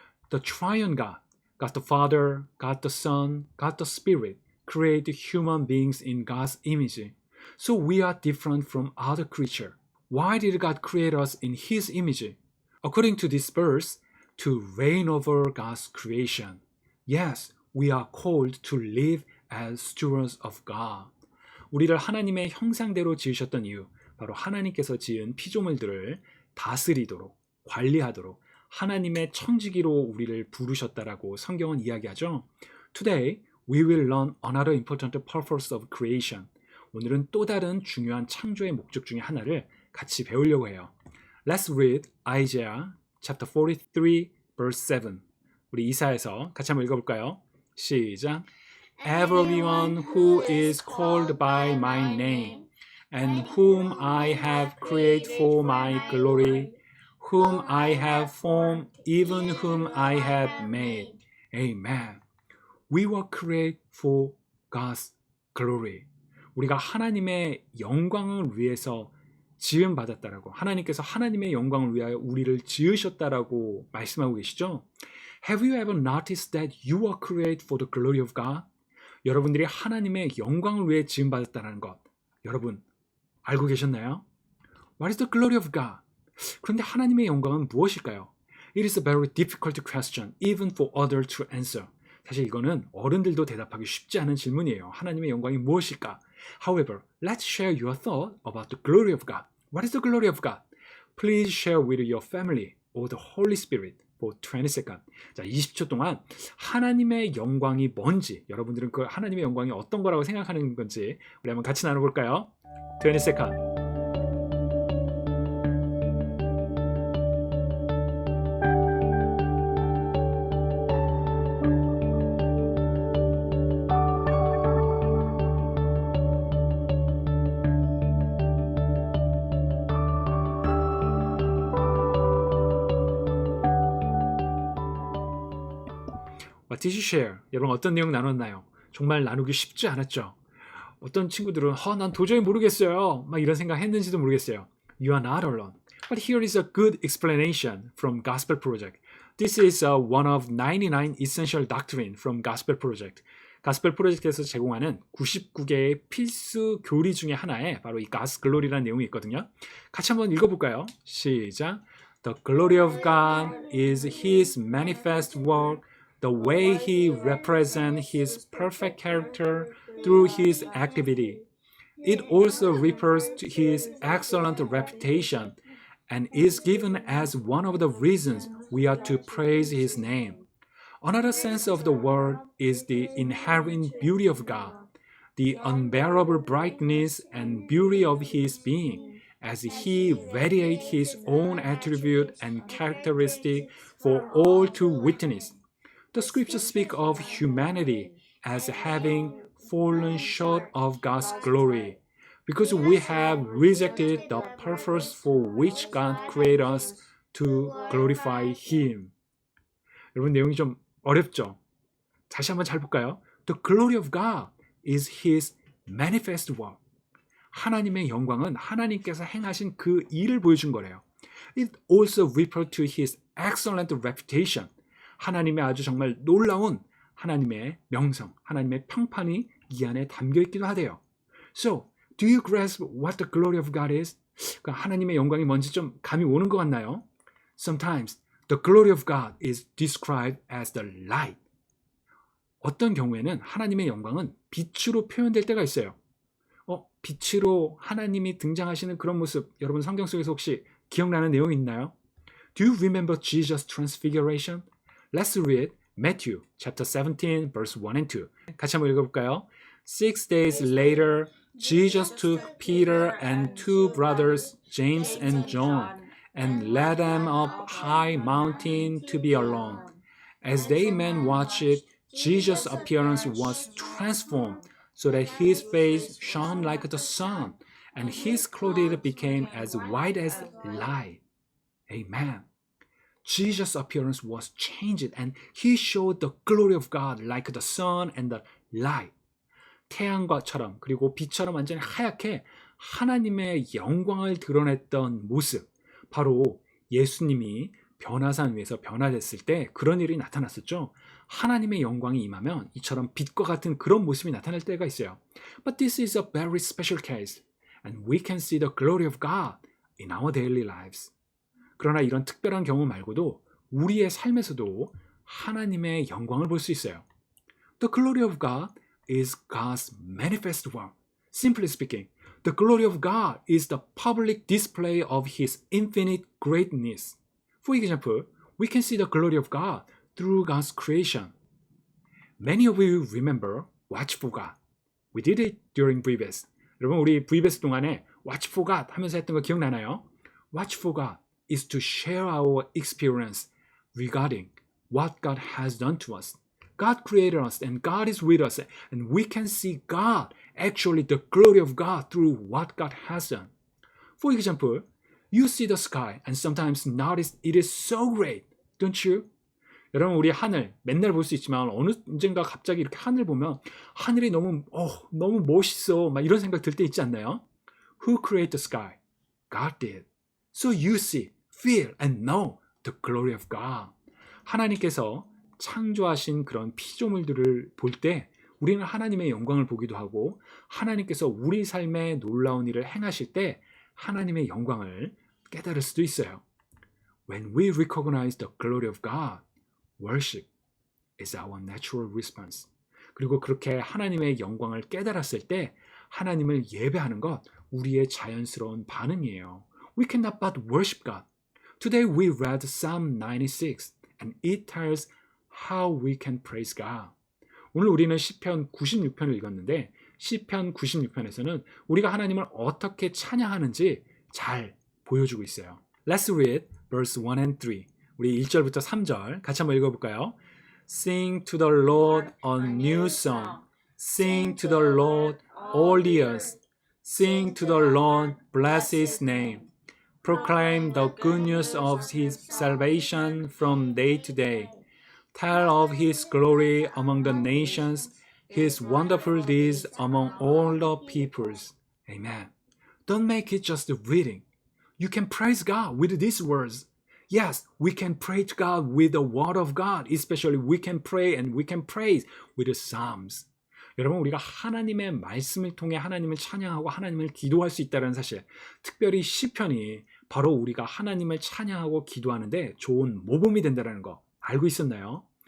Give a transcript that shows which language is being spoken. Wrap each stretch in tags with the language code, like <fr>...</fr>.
<en>The triune God, God the Father, God the Son, God the Spirit, created human beings in God's image. So we are different from other creatures. Why did God create us in His image? According to this verse, to reign over God's creation. Yes, we are called to live as stewards of God.</en> <ko>우리를 하나님의 형상대로 지으셨던 이유, 바로 하나님께서 지은 피조물들을 다스리도록, 관리하도록 하나님의 청지기로 우리를 부르셨다라고 성경은 이야기하죠.</ko> <en>Today, we will learn another important purpose of creation.</en> <ko>오늘은 또 다른 중요한 창조의 목적 중에 하나를 같이 배우려고 해요.</ko> <en>Let's read Isaiah chapter 43 verse 7.</en> <ko>우리 이사야서 같이 한번 읽어볼까요? 시작.</ko> <en>Everyone who is called by my name and whom I have created for my glory, whom I have formed, even whom I have made. Amen. We were created for God's glory.</en> <ko>우리가 하나님의 영광을 위해서 지음받았다라고, 하나님께서 하나님의 영광을 위하여 우리를 지으셨다라고 말씀하고 계시죠?</ko> <en>Have you ever noticed that you are created for the glory of God?</en> <ko>여러분들이 하나님의 영광을 위해 지음받았다는 것, 여러분 알고 계셨나요?</ko> <en>What is the glory of God?</en> <ko>그런데 하나님의 영광은 무엇일까요?</ko> <en>It is a very difficult question, even for others to answer.</en> <ko>사실 이거는 어른들도 대답하기 쉽지 않은 질문이에요. 하나님의 영광이 무엇일까?</ko> <en>However, let's share your thought about the glory of God. What is the glory of God? Please share with your family or the Holy Spirit for 20 seconds.</en> <ko>자, 20초 동안 하나님의 영광이 뭔지, 여러분들은 그 하나님의 영광이 어떤 거라고 생각하는 건지 우리 한번 같이 나눠볼까요?</ko> <en>20 seconds. What did you share?</en> <ko>여러분 어떤 내용 나눴나요? 정말 나누기 쉽지 않았죠? 어떤 친구들은 난 도저히 모르겠어요. 막 이런 생각 했는지도 모르겠어요.</ko> <en>You are not alone. But here is a good explanation from Gospel Project. This is one of 99 essential doctrine from Gospel Project.</en> <ko>가스펠 프로젝트에서 제공하는 99개의 필수 교리 중에 하나에 바로 이 God's Glory라는 내용이 있거든요. 같이 한번 읽어볼까요? 시작.</ko> <en>The glory of God is His manifest work, the way He represents His perfect character through His activity. It also refers to His excellent reputation and is given as one of the reasons we are to praise His name. Another sense of the word is the inherent beauty of God, the unbearable brightness and beauty of His being, as He radiates His own attribute and characteristic for all to witness. The scriptures speak of humanity as having fallen short of God's glory, because we have rejected the purpose for which God created us to glorify Him.</en> <ko>여러분 내용이 좀 어렵죠? 다시 한번 잘 볼까요?</ko> <en>The glory of God is His manifest work.</en> <ko>하나님의 영광은 하나님께서 행하신 그 일을 보여준 거래요.</ko> <en>It also refers to His excellent reputation.</en> <ko>하나님의 아주 정말 놀라운 하나님의 명성, 하나님의 평판이 이 안에 담겨 있기도 하대요.</ko> <en>So, do you grasp what the glory of God is?</en> <ko>그러니까 하나님의 영광이 뭔지 좀 감이 오는 것 같나요?</ko> <en>Sometimes the glory of God is described as the light.</en> <ko>어떤 경우에는 하나님의 영광은 빛으로 표현될 때가 있어요. 빛으로 하나님이 등장하시는 그런 모습, 여러분 성경 속에서 혹시 기억나는 내용이 있나요?</ko> <en>Do you remember Jesus' transfiguration? Let's read Matthew chapter 17 verse 1 and 2.</en> <ko>같이 한번 읽어볼까요?</ko> <en>6 days later, Jesus took Peter and two brothers, James and John, and led them up high mountain to be alone. As they men watched, Jesus' appearance was transformed, so that his face shone like the sun, and his clothes became as white as light. Amen. Jesus' appearance was changed, and he showed the glory of God like the sun and the light.</en> <ko>태양과처럼 그리고 빛처럼 완전히 하얗게 하나님의 영광을 드러냈던 모습, 바로 예수님이 변화산 위에서 변화됐을 때 그런 일이 나타났었죠. 하나님의 영광이 임하면 이처럼 빛과 같은 그런 모습이 나타날 때가 있어요.</ko> <en>But this is a very special case, and we can see the glory of God in our daily lives.</en> <ko>그러나 이런 특별한 경우 말고도 우리의 삶에서도 하나님의 영광을 볼 수 있어요.</ko> <en>The glory of God is God's manifest work. Simply speaking, the glory of God is the public display of His infinite greatness. For example, we can see the glory of God through God's creation. Many of you remember Watch for God. We did it during VBS.</en> <ko>여러분 우리 VBS 동안에 Watch for God 하면서 했던 거 기억나나요?</ko> <en>Watch for God is to share our experience regarding what God has done to us. God created us and God is with us, and we can see God, actually the glory of God through what God has done. For example, you see the sky and sometimes notice it is so great, don't you?</en> <ko>여러분 우리 하늘 맨날 볼 수 있지만 언젠가 갑자기 이렇게 하늘 보면 하늘이 너무 멋있어 막 이런 생각 들 때 있지 않나요?</ko> <en>Who created the sky? God did. So you see, feel and know the glory of God.</en> <ko>하나님께서 창조하신 그런 피조물들을 볼 때 우리는 하나님의 영광을 보기도 하고 하나님께서 우리 삶에 놀라운 일을 행하실 때 하나님의 영광을 깨달을 수도 있어요.</ko> <en>When we recognize the glory of God, worship is our natural response.</en> <ko>그리고 그렇게 하나님의 영광을 깨달았을 때 하나님을 예배하는 것 우리의 자연스러운 반응이에요.</ko> <en>We cannot but worship God. Today we read Psalm 96 and it tells how we can praise God.</en> <ko>오늘 우리는 시편 96편을 읽었는데 시편 96편에서는 우리가 하나님을 어떻게 찬양하는지 잘 보여주고 있어요.</ko> <en>Let's read verse 1 and 3.</en> <ko>우리 1절부터 3절 같이 한번 읽어볼까요?</ko> <en>Sing to the Lord a new song. Sing to the Lord all the earth. Sing to the Lord, bless His name. Proclaim the good news of His salvation from day to day. Tell of His glory among the nations, his wonderful deeds among all the peoples. Amen. Don't make it just reading. You can praise God with these words. Yes, we can pray to God with the word of God. Especially we can pray and we can praise with the Psalms.</en> <ko>여러분, 우리가 하나님의 말씀을 통해 하나님을 찬양하고 하나님을 기도할 수 있다는 사실, 특별히 시편이 바로 우리가 하나님을 찬양하고 기도하는데 좋은 모범이 된다는 거 알고 있었나요?</ko>